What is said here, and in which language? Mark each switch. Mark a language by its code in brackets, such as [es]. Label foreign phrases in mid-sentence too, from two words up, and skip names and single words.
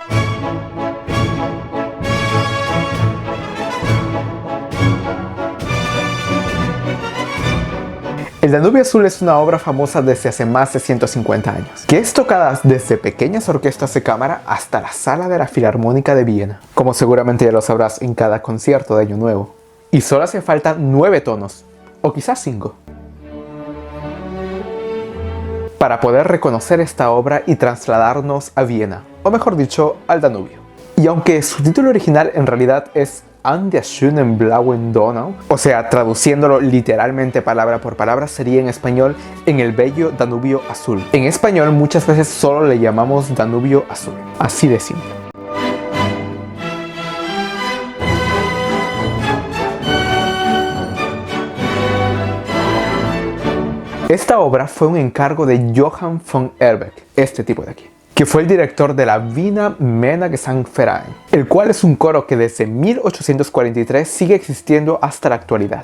[es] El Danubio Azul es una obra famosa desde hace más de 150 años, que es tocada desde pequeñas orquestas de cámara hasta la sala de la Filarmónica de Viena, como seguramente ya lo sabrás en cada concierto de Año Nuevo. Y solo hace falta 9 tonos, o quizás 5, para poder reconocer esta obra y trasladarnos a Viena, o mejor dicho, al Danubio. Y aunque su título original en realidad es [de] An der schönen blauen Donau, [es] o sea, traduciéndolo literalmente palabra por palabra, sería en español en el bello Danubio Azul. En español muchas veces solo le llamamos Danubio Azul, así de simple. Esta obra fue un encargo de Johann von Erbeck, este tipo de aquí, que fue el director de la Wiener Männergesangverein, el cual es un coro que desde 1843 sigue existiendo hasta la actualidad.